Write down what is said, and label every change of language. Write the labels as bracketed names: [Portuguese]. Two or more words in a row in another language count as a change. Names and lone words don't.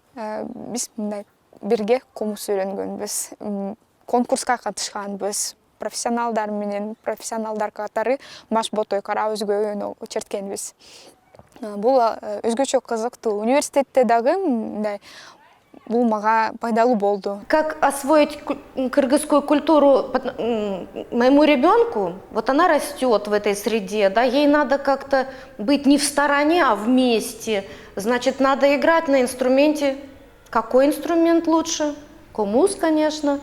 [Kyrgyz] Биз мындай бирге комуз үйрөнгөнбүз. Конкурска катышканбыз. Профессионалдар катары маш ботой кара өзгөгөнү черткенбиз. Бул өзгөчө кызыктуу. Университетте дагы мындай бул мага пайдалуу болду. [Russian] Как освоить кыргызскую культуру моему ребенку? Вот она растет в этой среде, да, ей надо как-то быть не в стороне, а вместе. Значит, надо играть на инструменте. Какой инструмент лучше? Комуз, конечно.